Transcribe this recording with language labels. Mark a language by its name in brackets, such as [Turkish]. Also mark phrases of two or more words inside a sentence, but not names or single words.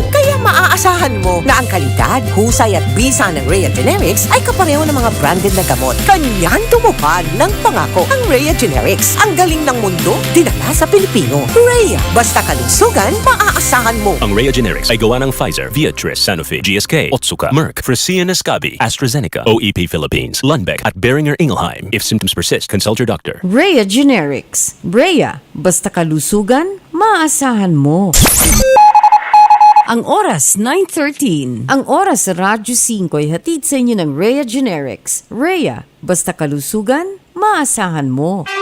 [Filipino] Kaya maaasahan mo na ang kalidad, husay at bisa ng Rhea Generics ay kapareho ng mga branded na gamot. Kanyan tumupad ng pangako ang Rhea Generics. Ang galing ng mundo, dinala sa Pilipino. Rhea, basta kalusugan, maaasahan mo. Ang Rhea Generics ay gawa ng Pfizer, Viatris, Sanofi, GSK, Otsuka, Merck, Fresenius Kabi, AstraZeneca, OEP Philippines, Lundbeck at Boehringer Ingelheim. [English] If symptoms persist, consult your doctor. [Filipino] Rhea Generics. Rhea, basta kalusugan, maasahan mo. Ang oras, 9:13. Ang oras sa Radyo 5 ay hatid sa inyo ng Rhea Generics. Rhea, basta kalusugan, maasahan mo.